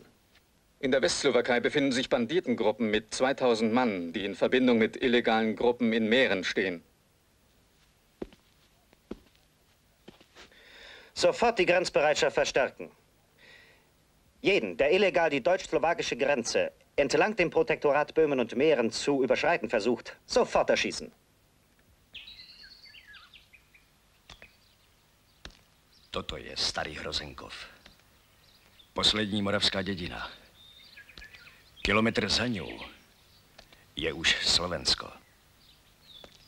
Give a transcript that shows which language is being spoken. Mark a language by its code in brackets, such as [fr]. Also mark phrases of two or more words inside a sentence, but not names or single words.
[de] In der Westslowakei befinden sich Banditengruppen mit 2000 Mann, die in Verbindung mit illegalen Gruppen in Mähren stehen. Sofort die Grenzbereitschaft verstärken. Jeden, der illegal die deutsch-slowakische Grenze entlang dem Protektorat Böhmen und Mähren zu überschreiten versucht, sofort erschießen. [cs] Toto je Starý Hrozenkov. Poslední moravská dědina. Kilometr za ňou je už Slovensko.